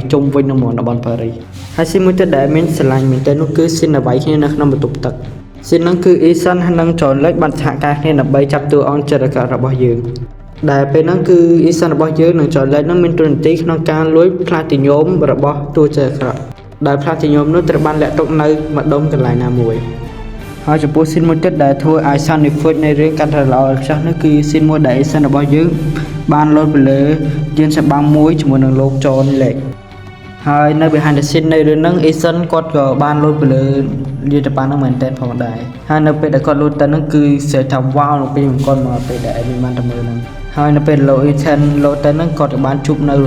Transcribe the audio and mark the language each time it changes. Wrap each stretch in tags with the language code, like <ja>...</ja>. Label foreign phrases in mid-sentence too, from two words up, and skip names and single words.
<km>ជុំវិញនៅតំបន់ប៉ារីសហើយស៊ីនមួយទៀតដែលមានស្រឡាញ់មែនតើនោះគឺស៊ីនអ្វីគ្នានៅក្នុងបន្ទប់ទឹកស៊ីននោះគឺ Ethan និង John Lake បានសហការគ្នាដើម្បីចាប់តួអង្គចរិតរបស់យើងដែលពេលហ្នឹងគឺ Ethan របស់យើងនិង John Lake នឹងមានតួនាទីក្នុងការលួច Platinum របស់តួចរិតដែល Platinum នោះត្រូវបានលាក់ទុកនៅម្ដុំកន្លែងណាមួយហើយចំពោះស៊ីនមួយទៀតដែលធ្វើឲ្យ</km> <en>Sound Effect</en> <km>នៃរឿងកាន់តែល្អឥតខ្ចោះនោះគឺស៊ីនមួយដែល Ethan របស់យើងបានលោតពីលើយានចម្បាំងមួយជាមួយនឹងលោក John Lake ហើយនៅ</km> <en>behind the scene</en> <km>នៃរឿងហ្នឹង Ethan គាត់ក៏បានលោតពីលើយានចម្បាំងហ្នឹងមែនតើ ផងដែរហើយនៅពេលដែលគាត់លោតទៅហ្នឹងគឺស្ទើរថាវ៉ាវនៅពេលគាត់មកពេលដែល admin បានទៅមើលហ្នឹងហើយនៅពេលលោក Ethan លោតទៅហ្នឹងគាត់ក៏បានជួបនៅរ</km>